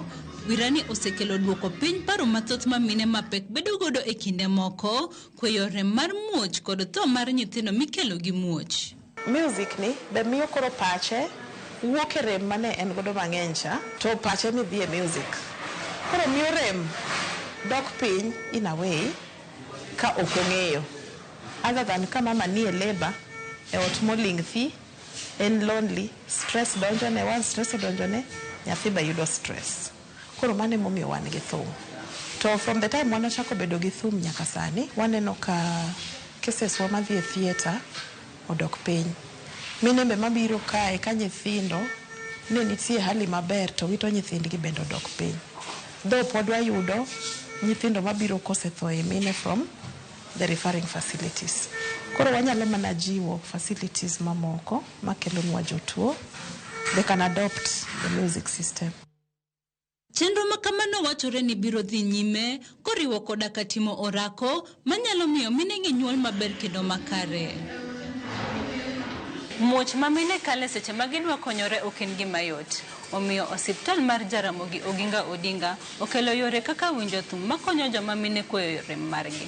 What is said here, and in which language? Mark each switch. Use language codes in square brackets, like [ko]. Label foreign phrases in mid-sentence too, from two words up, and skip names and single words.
[luo] Wirani osekelo duoko piny paro mathoth ma mine mapek bedo godo e kinde moko, kweyo rem mar muoch kod tho mar nyithindo mikelo gi muoch. Music ni be miyo koro pache wuok e rem mane en godo mang'eny cha, to pache mi dhi e music. Koro miyo rem dok piny [en] in a way [luo] ka ok ong'eyo. [en] Other than [luo] ka mama ni e labor, e ot moling thi, en lonely, stress donjone, one stress donjone, nyathi ba yudo stress. Koro mane momiyo wan gi thum. To [en] from the time [luo] wanachako bedo gi thum nyaka sani, waneno ka cases wa madhi e theater odok piny. Mine be mabiro kae ka nyithindo ne nitie hali maber to wito nyithindgi bende odok piny. Though pod wayudo nyithindo mabiro kosetho e mine [en] from the referring facilities. [luo] Koro wanyalo mana jiwo facilities mamoko makelo nwa jotuo. [en] They can adopt the music system. [luo] Chenro makamano wachore ni biro dhi nyime koriwo koda katimo orako manyalo miyo mine gi nyuol maber kendo makare. Muoch ma mine kale seche ma gidwa konyore ok en gima yot. Omiyo osiptal mar Jaramogi Oginga Odinga okelo yore kaka winjo thum makonyo joma mine kweyo rem margi.